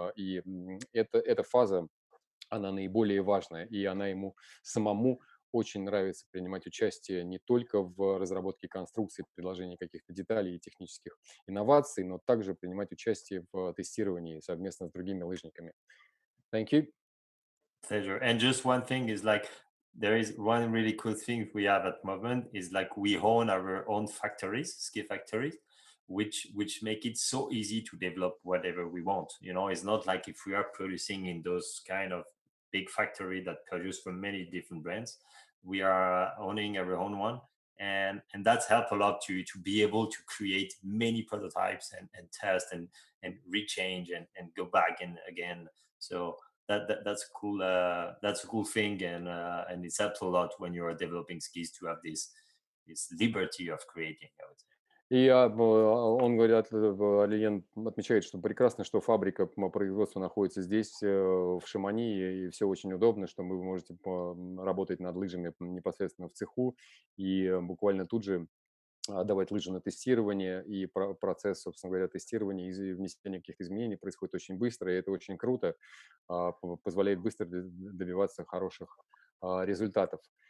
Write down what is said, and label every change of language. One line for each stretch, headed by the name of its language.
Russian: И эта фаза, она наиболее важная, и она ему самому очень нравится принимать участие не только в разработке конструкции, предложении каких-то деталей и технических инноваций, но также принимать участие в тестировании совместно с другими лыжниками.
English: Thank you. Pleasure. And just one thing is like there is one really cool thing we have at the moment is like we own our own factories, ski factories, which make it so easy to develop whatever we want. You know, it's not like if we are producing in those kind of big factory that produce from many different brands. We are owning our own one, and that's helped a lot to be able to create many prototypes and test and rechange and go back and again. So that's cool. That's a cool thing, and it helps a lot when you're developing skis to have this liberty of creating, I would say.
Russian: И он говорит, Орельен отмечает, что прекрасно, что фабрика производства находится здесь, в Шамони, и все очень удобно, что вы можете работать над лыжами непосредственно в цеху и буквально тут же отдавать лыжи на тестирование, и процесс, собственно говоря, тестирования и внесения каких-то изменений происходит очень быстро, и это очень круто, позволяет быстро добиваться хороших результатов.